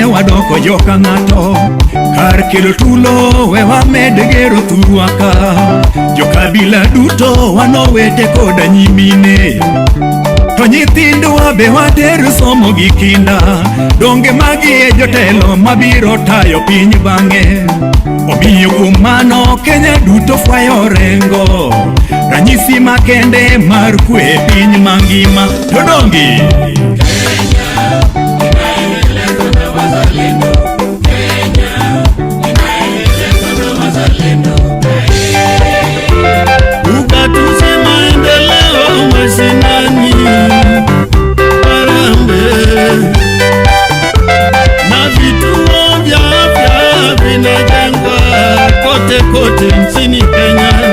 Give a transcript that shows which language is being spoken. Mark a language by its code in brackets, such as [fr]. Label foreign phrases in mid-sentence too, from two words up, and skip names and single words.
[luo] wadoko joka ng'ato, kar kelo tulo we wamed gero thurwaka, jokabila duto wanowete koda nyimine, to nyithindwa be water somo gi kinda, donge magi e jotelo mabiro tayo piny bang'e. Omiyo kuom mano Kenya duto fwayo rengo, ranyisi makende mar kwe piny mangima. To dongi [sw] Ugatuzi maendeleo mashinani, Harambee na vituo vya afya vinajengwa kote kote nchini Kenya.